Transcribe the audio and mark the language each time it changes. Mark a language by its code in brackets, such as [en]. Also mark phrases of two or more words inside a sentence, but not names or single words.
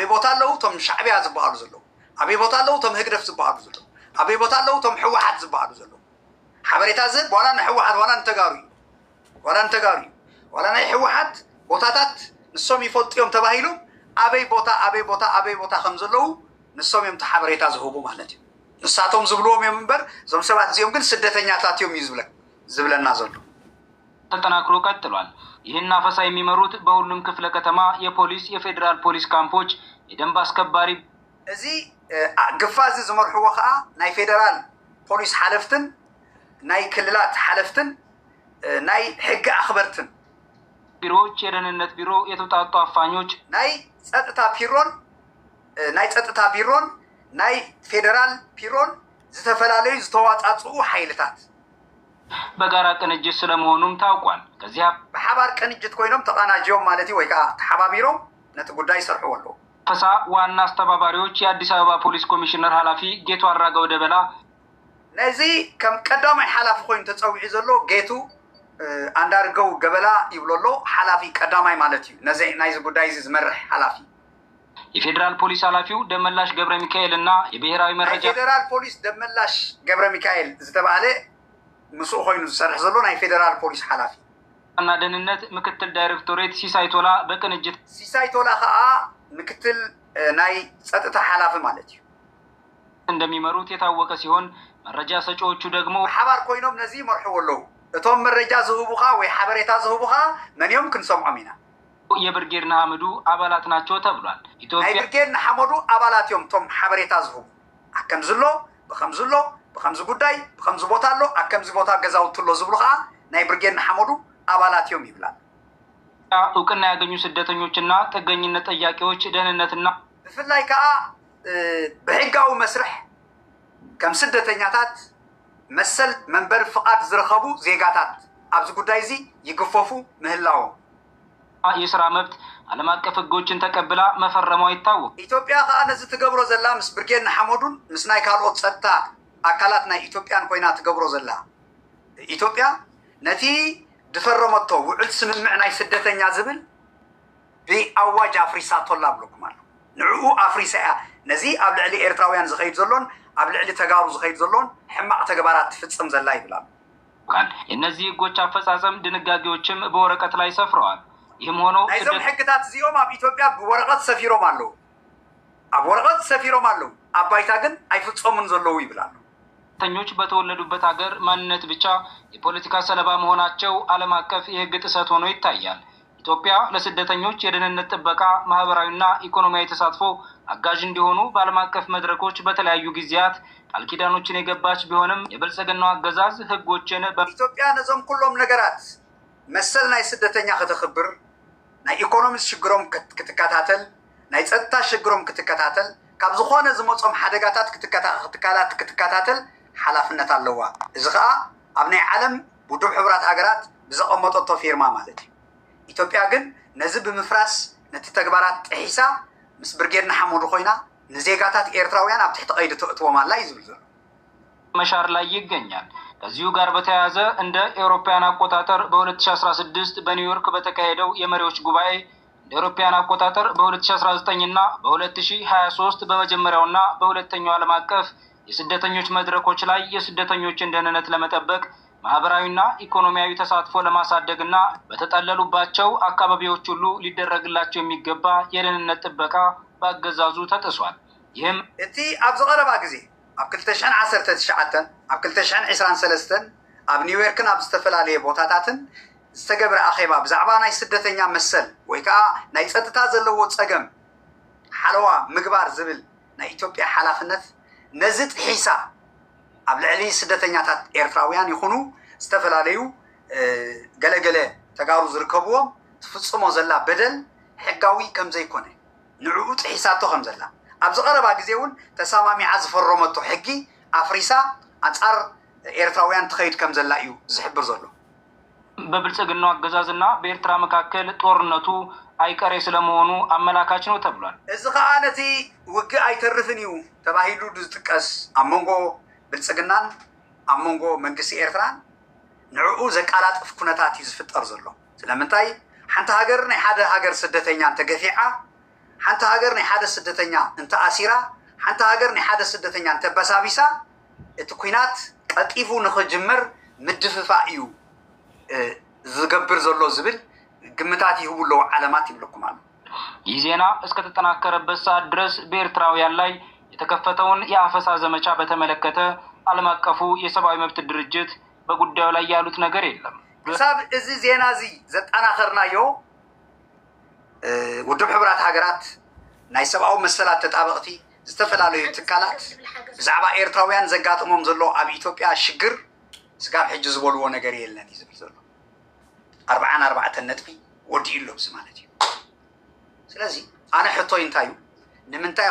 [ti] ቦታ ኣለዉ ቶም ሻዕብያ ዝበሃሉ ዘለዉ ኣበይ ቦታ ኣለዉ ቶም ህግደፍ ዝበሃሉ ዘለዉ ኣበይ ቦታ ኣለዉ ቶም ሕወሓት ዝበሃሉ ዘለዉ ሓበሬታ ዝህብ ዋላ ንሕወሓት ዋላ እንተጋሩ ዋላ ናይ ሕወሓት ቦታታት ንሶም ይፈልጡ እዮም ተባሂሎም ኣበይ ቦታ ከም ዘለዉ ንሶም እዮም ሓበሬታ ዝህቡ ማለት እዩ ንሳቶም ዝብልዎም እዮም እምበር እዞም ሰባት እዚኦም ግን ስደተኛታት እዮም እዩ ዝብለና ዘሎ [am] ተጠናክሮ ቀጥሏል ይህን አፈሳ የሚመሩት በሁሉም ክፍለ ከተማ የፖሊስ የፌዴራል ፖሊስ ካምፖች የደንብ አስከባሪ [ti] እዚህ ግፋዝ ዝመርሕዎ ከዓ ናይ ፌደራል ፖሊስ ሓለፍትን ናይ ክልላት ሓለፍትን ናይ ሕጊ አኽበርትን [am] ቢሮዎች የደህንነት ቢሮ የተውጣጡ አፋኞች [ti] ናይ ጸጥታ ቢሮን ናይ ፌደራል ቢሮን ዝተፈላለዩ ዝተዋጻጽኡ ኃይልታት [am] በጋራ ቅንጅት ስለመሆኑም ታውቋል። ከዚያ [ti] በሐባር ቅንጅት ኮይኖም ተቃናጅዮም ማለት ወይ ከዓ ተሐባቢሮም ነቲ ጉዳይ ሰርሑ አለው። [am] ፈሳ ዋና አስተባባሪዎች የአዲስ አበባ ፖሊስ ኮሚሽነር ኃላፊ ጌቱ አራጋው ደበላ [ti] ነዚህ ከም ቀዳማይ ኃላፊ ኮይኑ ተጸውዒ ዘሎ ጌቱ አንዳርገው ገበላ ይብሎሎ ኃላፊ ቀዳማይ ማለት እዩ። ነዚህ ናይዚ ጉዳይ ዝመርሕ ኃላፊ [am] የፌደራል ፖሊስ ኃላፊው ደመላሽ ገብረ ሚካኤል እና የብሔራዊ መረጃ [ti] ፌደራል ፖሊስ ደመላሽ ገብረ ሚካኤል ዝተባለ ምስኡ ኮይኑ ዝሰርሕ ዘሎ ናይ ፌደራል ፖሊስ ኃላፊ [am] እና ደህንነት ምክትል ዳይሬክቶሬት ሲሳይቶላ በቅንጅት [ti] ሲሳይቶላ ከዓ ምክትል ናይ ጸጥታ ኃላፊ ማለት እዩ [am] እንደሚመሩት የታወቀ ሲሆን መረጃ ሰጪዎቹ ደግሞ [ti] ሐባር ኮይኖም ነዚህ መርሕዎ አለው። እቶም መረጃ ዝህቡኻ ወይ ሐበሬታ ዝህቡኻ መንዮም ክንሰምዖም ኢና [am] የብርጌድ ንሓመዱ አባላት ናቸው ተብሏል። [ti] ናይ ብርጌድ ንሓመዱ አባላት እዮም ቶም ሐበሬታ ዝህቡ አከምዝሎ በከምዝ ጉዳይ በከምዝ ቦታ አሎ አከምዝ ቦታ ገዛውትሎ ዝብሉ ከዓ ናይ ብርጌድ ንሓመዱ አባላት እዮም ይብላል። [am] እውቅና ያገኙ ስደተኞችና ጥገኝነት ጠያቂዎች ደህንነትና [ti] ብፍላይ ከዓ በሕጋዊ መስርሕ ከም ስደተኛታት መሰል መንበር ፍቃድ ዝረኸቡ ዜጋታት ኣብዚ ጉዳይ እዚ ይግፈፉ ምህላው [am] የስራ መብት ዓለም አቀፍ ህጎችን ተቀብላ መፈረሟ ይታወቅ። [ti] ኢትዮጵያ ከዓ ነዚ ትገብሮ ዘላ ምስ ብርጌድ ንሓመዱን ምስ ናይ ካልኦት ጸጥታ አካላት ናይ ኢትዮጵያን ኮይና ትገብሮ ዘላ ኢትዮጵያ ነቲ ድፈረመቶ ውዕል ስምምዕ ናይ ስደተኛ ዝብል ብአዋጅ አፍሪሳ ቶላ ብለኩም አሎ ንዕኡ አፍሪሳ ነዚ ኣብ ልዕሊ ኤርትራውያን ዝኸይድ ዘሎን ኣብ ልዕሊ ተጋሩ ዝኸይድ ዘሎን ሕማቅ ተግባራት ትፍጽም ዘላ ይብላል። [am] እነዚህ ህጎች አፈጻጸም ድንጋጌዎችም በወረቀት ላይ ሰፍረዋል። ይህም ሆኖ [ti] ናይዞም ሕግታት እዚኦም ኣብ ኢትዮጵያ ብወረቀት ሰፊሮም አለው ኣብ ወረቀት ሰፊሮም አለው ኣብ ባይታ ግን አይፍጸሙን ዘለው ይብላል። [am] ስደተኞች በተወለዱበት ሀገር ማንነት ብቻ የፖለቲካ ሰለባ መሆናቸው ዓለም አቀፍ የህግ ጥሰት ሆኖ ይታያል። ኢትዮጵያ ለስደተኞች የደህንነት ጥበቃ ማህበራዊና ኢኮኖሚያዊ ተሳትፎ አጋዥ እንዲሆኑ በዓለም አቀፍ መድረኮች በተለያዩ ጊዜያት ቃል ኪዳኖችን የገባች ቢሆንም የብልጽግናው አገዛዝ ህጎችን [ti] ኢትዮጵያ ነዞም ኩሎም ነገራት መሰል ናይ ስደተኛ ከተኽብር ናይ ኢኮኖሚ ሽግሮም ክትከታተል ናይ ጸጥታ ሽግሮም ክትከታተል ካብ ዝኾነ ዝመጾም ሓደጋታት ክትከታተል ሓላፍነት ኣለዋ። እዚ ከዓ ኣብ ናይ ዓለም ውድብ ሕብራት ሃገራት ብዘቐመጠቶ ፊርማ ማለት እዩ። ኢትዮጵያ ግን ነዚ ብምፍራስ ነቲ ተግባራት ጥሒሳ ምስ ብርጌድ ንሓመዱ ኮይና ንዜጋታት ኤርትራውያን ኣብ ትሕቲ ቀይዲ ተእትዎም ኣላ እዩ ዝብል ዘሎ [am] መሻር ላይ ይገኛል። ከዚሁ ጋር በተያያዘ እንደ ኤውሮፓውያን አቆጣጠር በ2016 በኒውዮርክ በተካሄደው የመሪዎች ጉባኤ እንደ ኤውሮፓውያን አቆጣጠር በ2019 እና በ2023 በመጀመሪያውና በሁለተኛው ዓለም አቀፍ የስደተኞች መድረኮች ላይ የስደተኞችን ደህንነት ለመጠበቅ ማህበራዊና ኢኮኖሚያዊ ተሳትፎ ለማሳደግና በተጠለሉባቸው አካባቢዎች ሁሉ ሊደረግላቸው የሚገባ የደህንነት ጥበቃ በአገዛዙ ተጥሷል። ይህም [ti] እቲ ኣብ ዝቀረባ ጊዜ ኣብ 2019 ኣብ 2023 ኣብ ኒውዮርክን ኣብ ዝተፈላለየ ቦታታትን ዝተገብረ ኣኼባ ብዛዕባ ናይ ስደተኛ መሰል ወይ ከዓ ናይ ጸጥታ ዘለዎ ጸገም ሓለዋ ምግባር ዝብል ናይ ኢትዮጵያ ሓላፍነት ነዚ ጥሒሳ ኣብ ልዕሊ ስደተኛታት ኤርትራውያን ይኹኑ ዝተፈላለዩ ገለገለ ተጋሩ ዝርከብዎም ትፍጽሞ ዘላ በደል ሕጋዊ ከም ዘይኮነ ንዕኡ ጥሒሳቶ ከም ዘላ ኣብ ዝቀረባ ጊዜ እውን ተሰማሚዓ ዝፈረመቶ ሕጊ አፍሪሳ አንጻር ኤርትራውያን ትኸይድ ከም ዘላ እዩ ዝሕብር ዘሎ። [am] በብልጽግናው አገዛዝና በኤርትራ መካከል ጦርነቱ አይቀሬ ስለመሆኑ አመላካች ነው ተብሏል። [ti] እዚ ከዓ ነቲ ውግእ አይተርፍን እዩ ተባሂሉ ዝጥቀስ ኣብ መንጎ ብልጽግናን ኣብ መንጎ መንግስቲ ኤርትራን ንዕኡ ዘቃላጥፍ ኩነታት እዩ ዝፍጠር ዘሎ። ስለምንታይ ሓንቲ ሃገር ናይ ሓደ ሃገር ስደተኛ እንተገፊዓ ሓንቲ ሃገር ናይ ሓደ ስደተኛ እንተ ኣሲራ ሓንቲ ሃገር ናይ ሓደ ስደተኛ እንተ በሳቢሳ እቲ ኩናት ቀጢፉ ንኽጅምር ምድፍፋእ እዩ ዝገብር ዘሎ ዝብል ግምታት ይህቡለው ዓለማት ይብለኩም አሉ። [am] ይህ ዜና እስከተጠናከረበት ሰዓት ድረስ በኤርትራውያን ላይ የተከፈተውን የአፈሳ ዘመቻ በተመለከተ ዓለም አቀፉ የሰብአዊ መብት ድርጅት በጉዳዩ ላይ ያሉት ነገር የለም። [ti] ክሳብ እዚ ዜና እዚ ዘጠናኸርናዮ ውድብ ሕብራት ሃገራት ናይ ሰብአዊ መሰላት ተጣበቕቲ ዝተፈላለዩ ትካላት ብዛዕባ ኤርትራውያን ዘጋጥሞም ዘሎ ኣብ ኢትዮጵያ ሽግር ስጋብ ሕጂ ዝበልዎ ነገር የለን እዩ ዝብል ዘሎ 44 ነጥቢ ወዲኡሎ ማለት እዩ ስለዚ ኣነ ሕቶይ እንታይ እዩ ንምንታይ